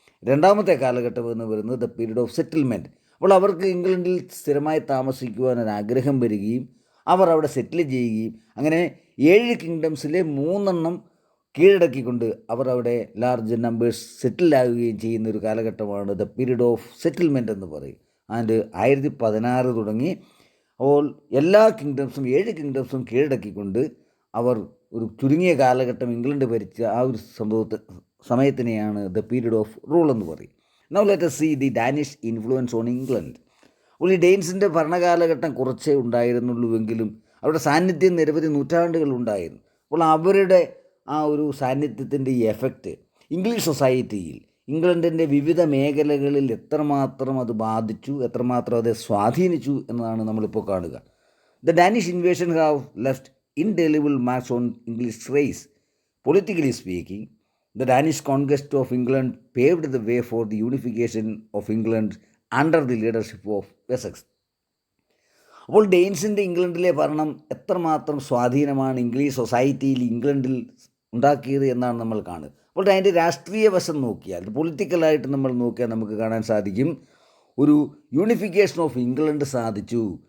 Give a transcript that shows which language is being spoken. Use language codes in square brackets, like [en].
[ml] രണ്ടാമത്തെ കാലഘട്ടം എന്ന് പറയുന്നത് ദ പീരീഡ് ഓഫ് സെറ്റിൽമെൻറ്റ്. അപ്പോൾ അവർക്ക് ഇംഗ്ലണ്ടിൽ സ്ഥിരമായി താമസിക്കുവാൻ ഒരാഗ്രഹം വരികയും അവർ അവിടെ സെറ്റിൽ ചെയ്യുകയും അങ്ങനെ 7 കിങ്ഡംസിലെ 3 കീഴടക്കിക്കൊണ്ട് അവർ അവിടെ ലാർജ് നമ്പേഴ്സ് സെറ്റിലാകുകയും ചെയ്യുന്ന ഒരു കാലഘട്ടമാണ് ദ പീരീഡ് ഓഫ് സെറ്റിൽമെൻറ്റ് എന്ന് പറയും. ആൻഡ് 1016 തുടങ്ങി അപ്പോൾ എല്ലാ കിങ്ഡംസും 7 കിങ്ഡംസും കീഴടക്കിക്കൊണ്ട് അവർ ഒരു ചുരുങ്ങിയ കാലഘട്ടം ഇംഗ്ലണ്ട് ഭരിച്ച ആ ഒരു സമയത്തിനെയാണ് ദ പീരീഡ് ഓഫ് റൂൾ എന്ന് പറയും. [en] Now let us see the Danish influence on England. [ml] അപ്പോൾ ഈ ഡെയിൻസിൻ്റെ ഭരണകാലഘട്ടം കുറച്ചേ ഉണ്ടായിരുന്നുള്ളൂവെങ്കിലും അവരുടെ സാന്നിധ്യം നിരവധി നൂറ്റാണ്ടുകൾ ഉണ്ടായിരുന്നു. അപ്പോൾ അവരുടെ ആ ഒരു സാന്നിധ്യത്തിൻ്റെ ഈ എഫക്റ്റ് ഇംഗ്ലീഷ് സൊസൈറ്റിയിൽ, ഇംഗ്ലണ്ടിൻ്റെ വിവിധ മേഖലകളിൽ എത്രമാത്രം അത് ബാധിച്ചു, എത്രമാത്രം അത് സ്വാധീനിച്ചു എന്നതാണ് നമ്മളിപ്പോൾ കാണുക. [en] The Danish invasion have left indelible marks on English race. Politically speaking, the Danish conquest of England paved the way for the unification of England under the leadership of Wessex. [ml] അപ്പോൾ ഡെയിൻസിൻ്റെ ഇംഗ്ലണ്ടിലെ ഭരണം എത്രമാത്രം സ്വാധീനമാണ് ഇംഗ്ലീഷ് സൊസൈറ്റിയിൽ ഇംഗ്ലണ്ടിൽ ഉണ്ടാക്കിയത് എന്നാണ് നമ്മൾ കാണുക. അപ്പോൾ അതിൻ്റെ രാഷ്ട്രീയ വശം നോക്കിയാൽ, പൊളിറ്റിക്കലായിട്ട് നമ്മൾ നോക്കിയാൽ നമുക്ക് കാണാൻ സാധിക്കും ഒരു യൂണിഫിക്കേഷൻ ഓഫ് ഇംഗ്ലണ്ട് സാധിച്ചു.